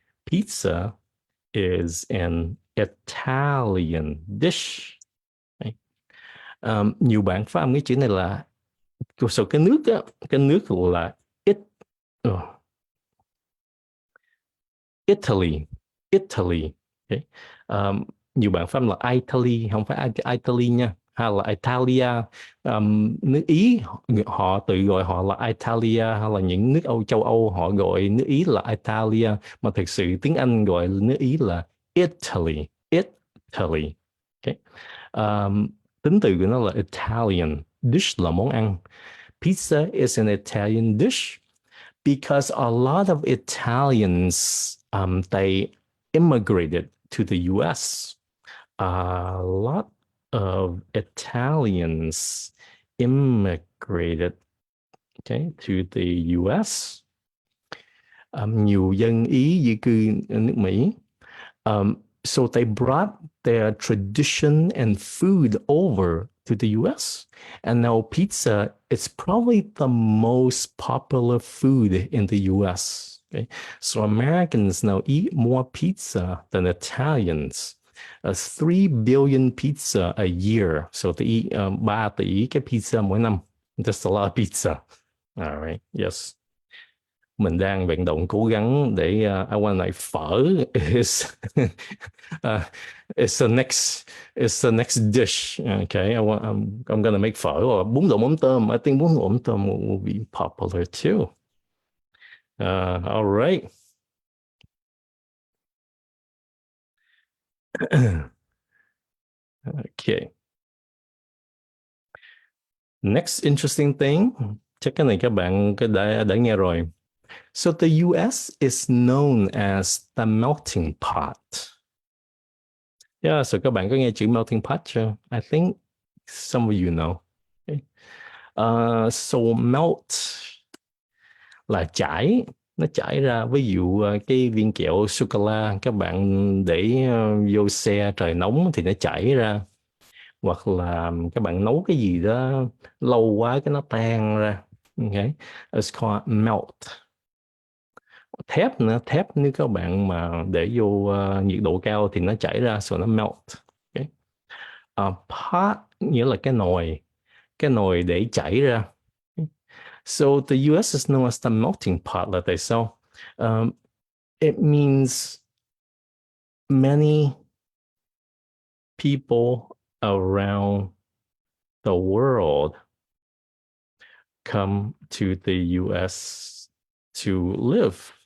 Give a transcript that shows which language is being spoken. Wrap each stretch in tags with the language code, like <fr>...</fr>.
<en>Pizza is an Italian dish.</en> <vi>Đấy. Nhiều bạn phát âm cái chữ này là so cái nước á, cái nước là it, Italy, Italy. Okay. Um, nhiều bạn phát âm là Italy, không phải Italy nha, hay là Italia. Nước Ý họ tự gọi họ là Italia, hay là những nước châu Âu họ gọi nước Ý là Italia, mà thực sự tiếng Anh gọi nước Ý là Italy, Italy. Okay. Um, tính từ của nó là Italian, dish là món ăn.</vi> <en>Pizza is an Italian dish because a lot of Italians they immigrated to the U.S. A lot of Italians immigrated, okay, to the U.S.</en> <vi>Nhiều dân Ý di cư ở nước Mỹ.</vi> <en>So they brought their tradition and food over to the US. And now pizza is probably the most popular food in the US. Okay? So Americans now eat more pizza than Italians. 3 billion pizza a year. So they eat 3</en> <vi>tỷ cái pizza mỗi năm.</vi> <en>That's a lot of pizza. All right. Yes.</en> <vi>Mình đang vận động cố gắng để</vi> <en>I want like phở is uh, is the next dish. Okay, I'm gonna make phở or bún đậu mắm tôm. I think bún đậu mắm tôm will be popular too. All right. Okay. Next interesting thing,</en> <vi>chắc cái này các bạn đã nghe rồi.</vi> <en>So the US is known as the melting pot. Yeah, so</en> <vi>các bạn có nghe chữ melting pot chưa?</vi> <en>I think some of you know. Okay.</en> <vi>So melt là chảy, nó chảy ra. Ví dụ cái viên kẹo sô cô la các bạn để vô xe trời nóng thì nó chảy ra, hoặc là các bạn nấu cái gì đó lâu quá cái nó tan ra. Okay.</vi> <en>It's called melt.</en> <vi>Thép nữa, thép nếu các bạn mà để vô nhiệt độ cao thì nó chảy ra, so nó melt. Okay. Pot nghĩa là cái nồi để chảy ra.</vi> <en>So the US is known as the melting pot that they sell. It means many people around the world come to the US to live.</en>